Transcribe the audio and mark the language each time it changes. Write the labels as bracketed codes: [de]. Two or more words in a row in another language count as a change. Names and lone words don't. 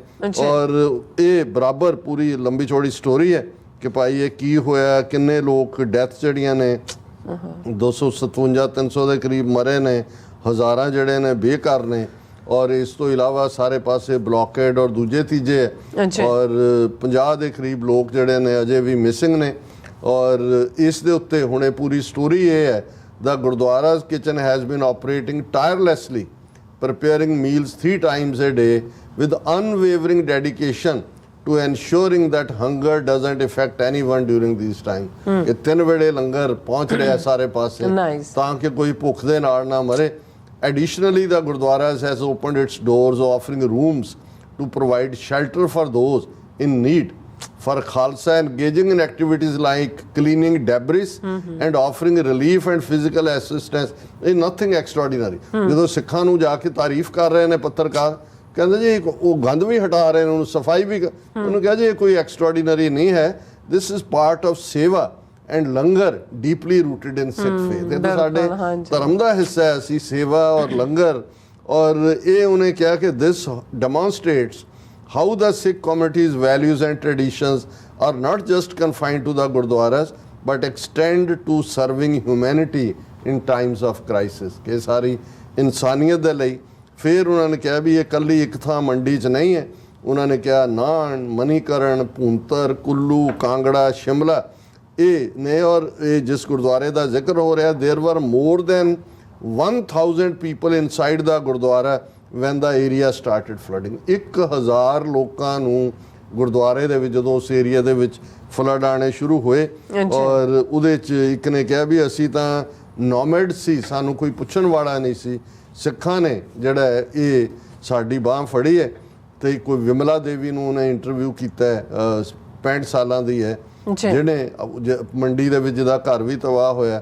[pa] ਔਰ ਇਹ ਬਰਾਬਰ ਪੂਰੀ ਲੰਬੀ ਚੌੜੀ ਸਟੋਰੀ ਹੈ ਕਿ ਭਾਈ ਇਹ ਕੀ ਹੋਇਆ, ਕਿੰਨੇ ਲੋਕ ਡੈਥ ਜਿਹੜੀਆਂ ਨੇ 257-300 ਦੇ ਕਰੀਬ ਮਰੇ ਨੇ, ਹਜ਼ਾਰਾਂ ਜਿਹੜੇ ਨੇ ਬੇਘਰ ਨੇ। ਔਰ ਇਸ ਤੋਂ ਇਲਾਵਾ ਸਾਰੇ ਪਾਸੇ ਬਲੌਕੇਡ ਔਰ ਦੂਜੇ ਤੀਜੇ ਔਰ 50 ਦੇ ਕਰੀਬ ਲੋਕ ਜਿਹੜੇ ਨੇ ਅਜੇ ਵੀ ਮਿਸਿੰਗ ਨੇ। ਔਰ ਇਸ ਦੇ ਉੱਤੇ ਹੁਣੇ ਪੂਰੀ ਸਟੋਰੀ ਇਹ ਹੈ [en] the Gurdwara's kitchen has been operating tirelessly, preparing meals 3 times a day with unwavering dedication to ensuring that hunger doesn't affect anyone during these time। [pa] ਇਹ 3 ਵੇਲੇ ਲੰਗਰ ਪਹੁੰਚ ਰਿਹਾ ਸਾਰੇ ਪਾਸੇ ਤਾਂ ਕਿ ਕੋਈ ਭੁੱਖ ਦੇ ਨਾਲ ਨਾ ਮਰੇ। [en] Additionally, the Gurdwaras has opened its doors offering rooms to provide shelter for those in need, for Khalsa engaging in activities like cleaning debris and offering relief and physical assistance is nothing extraordinary। [pa] ਜਦੋਂ ਸਿੱਖਾਂ ਨੂੰ ਜਾ ਕੇ ਤਾਰੀਫ ਕਰ ਰਹੇ ਨੇ ਪੱਤਰਕਾਰ, ਕਹਿੰਦੇ ਜੀ ਉਹ ਗੰਦ ਵੀ ਹਟਾ ਰਹੇ ਨੇ, ਉਹਨੂੰ ਸਫਾਈ ਵੀ, ਉਹਨੂੰ ਕਿਹਾ ਜੀ ਇਹ ਕੋਈ ਐਕਸਟਰਾordinary ਨਹੀਂ ਹੈ, [en] this is part of seva and langar deeply rooted in Sikh faith. [pa] ਇਹ ਤਾਂ ਸਾਡੇ ਧਰਮ ਦਾ ਹਿੱਸਾ ਹੈ, ਅਸੀਂ ਸੇਵਾ ਔਰ ਲੰਗਰ। ਔਰ ਇਹ ਉਹਨੇ ਕਿਹਾ ਕਿ [en] this demonstrates how the Sikh community's values and traditions are not just confined to the Gurdwaras but extend to serving humanity in times of crisis। [pa] ਕਿ ਸਾਰੀ ਇਨਸਾਨੀਅਤ ਦੇ ਲਈ। ਫਿਰ ਉਹਨਾਂ ਨੇ ਕਿਹਾ ਵੀ ਇਹ ਇਕੱਲੀ ਇੱਕ ਥਾਂ ਮੰਡੀ 'ਚ ਨਹੀਂ ਹੈ, ਉਹਨਾਂ ਨੇ ਕਿਹਾ ਨਾਨ, ਮਨੀਕਰਨ, ਭੂੰਤਰ, ਕੁੱਲੂ, ਕਾਂਗੜਾ, ਸ਼ਿਮਲਾ ਇਹ ਨੇ। ਔਰ ਇਹ ਜਿਸ ਗੁਰਦੁਆਰੇ ਦਾ ਜ਼ਿਕਰ ਹੋ ਰਿਹਾ, [en] there were more than 1000 people inside the ਗੁਰਦੁਆਰਾ when the area started flooding। [pa] 1000 ਲੋਕਾਂ ਨੂੰ ਗੁਰਦੁਆਰੇ ਦੇ ਵਿੱਚ ਜਦੋਂ ਉਸ ਏਰੀਆ ਦੇ ਵਿੱਚ ਫਲੱਡ ਆਣੇ ਸ਼ੁਰੂ ਹੋਏ। ਔਰ ਉਹਦੇ 'ਚ ਇੱਕ ਨੇ ਕਿਹਾ ਵੀ ਅਸੀਂ ਤਾਂ ਨੋਮੈਡ ਸੀ, ਸਾਨੂੰ ਕੋਈ ਪੁੱਛਣ ਵਾਲਾ ਨਹੀਂ ਸੀ। ਸਿੱਖਾਂ ਨੇ ਜਿਹੜਾ ਇਹ ਸਾਡੀ ਬਾਂਹ ਫੜੀ ਹੈ। ਤੇ ਕੋਈ ਵਿਮਲਾ ਦੇਵੀ ਨੂੰ ਉਹਨੇ ਇੰਟਰਵਿਊ ਕੀਤਾ ਹੈ, 65 ਸਾਲਾਂ ਦੀ ਹੈ, ਜਿਹਨੇ ਮੰਡੀ ਦੇ ਵਿੱਚ ਜਿਹਦਾ ਘਰ ਵੀ ਤਬਾਹ ਹੋਇਆ।